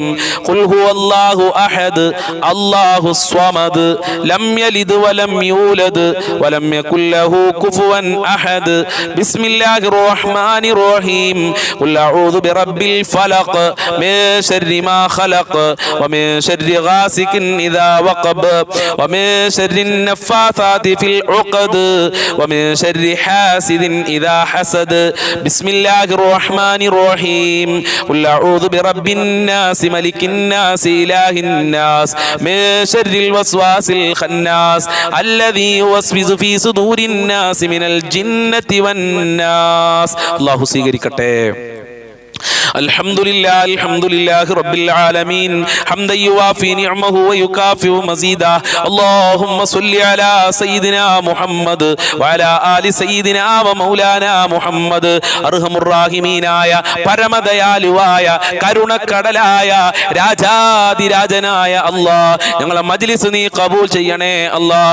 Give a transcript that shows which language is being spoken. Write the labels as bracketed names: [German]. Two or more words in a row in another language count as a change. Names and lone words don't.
[Arabic] قل هو الله أحد الله الصمد لم يلد ولم يولد ولم يكن له كفوا أحد. بسم الله الرحمن الرحيم قل أعوذ برب الفلق من شر ما خلق ومن شر غاسق إذا وقب ومن شر ഗാസികിൻ ഇദാ വഖബ് വമിൻ ശർരി النفاثات في العقد ومن شر حاسد إذا حسد. بسم الله الرحمن الرحيم. قل أعوذ برب الناس ملك الناس إله الناس من شر الوسواس الخناس الذي يوسوس في صدور الناس من الجنة والناس. [Malayalam] الله സ്വീകരിക്കട്ടെ. [Arabic] الحمد لله رب العالمين حمدا يوافي نعمه ويكافئ مزيده. اللهم صل على سيدنا محمد وعلى آل سيدنا ومولانا محمد. أرحم الراحمين [Malayalam] പരമദയാലുവായ കരുണക്കടലായ രാജാതിരാജനായ അല്ലാഹ്, ഞങ്ങളെ മജ്ലിസ് നീ കബൂൽ ചെയ്യണേ അല്ലാഹ്.